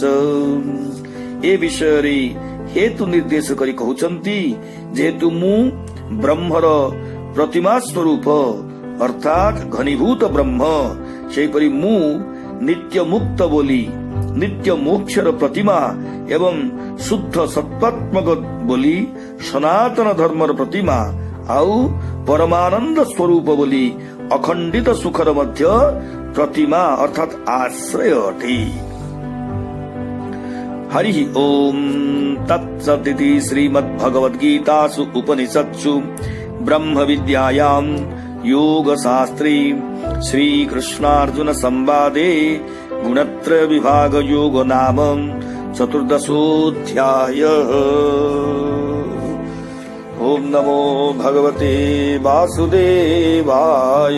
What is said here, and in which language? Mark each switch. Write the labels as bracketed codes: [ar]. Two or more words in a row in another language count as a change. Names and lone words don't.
[or] ଏ ବିଷୟରେ ହେତୁ ନିର୍ଦ୍ଦେଶ କରି କହୁଛନ୍ତି, ଯେହେତୁ ମୁଁ ବ୍ରହ୍ମର ପ୍ରତିମା ସ୍ୱରୂପ ଅର୍ଥାତ୍ ଘନୀଭୂତ ବ୍ରହ୍ମ, ସେହିପରି ମୁଁ ନିତ୍ୟ ମୁକ୍ତ ବୋଲି ନିତ୍ୟ ମୋକ୍ଷର ପ୍ରତିମା ଏବଂ ଶୁଦ୍ଧ ସତ୍ୱାତ୍ମକ ବୋଲି ସନାତନ ଧର୍ମର ପ୍ରତିମା, ଆଉ ପରମାନନ୍ଦ ସ୍ୱରୂପ ବୋଲି ଅଖଣ୍ଡିତ ସୁଖର ମଧ୍ୟ ପ୍ରତିମା ଅର୍ଥାତ୍ ଆଶ୍ରୟ ଅଟେ। [sa] ହରି ଓମ୍ ତତ୍ସଦିତି ଶ୍ରୀମଦ୍ଭଗବଦ୍ଗୀତାସୁ ଉପନିଷତ୍ସୁ ବ୍ରହ୍ମ ବିଦ୍ୟାୟାଂ योग शास्त्रे श्रीकृष्णार्जुन संवादे गुणत्रय विभाग योग नाम चतुर्दशोऽध्यायः। ओम नमो भगवते वासुदेवाय।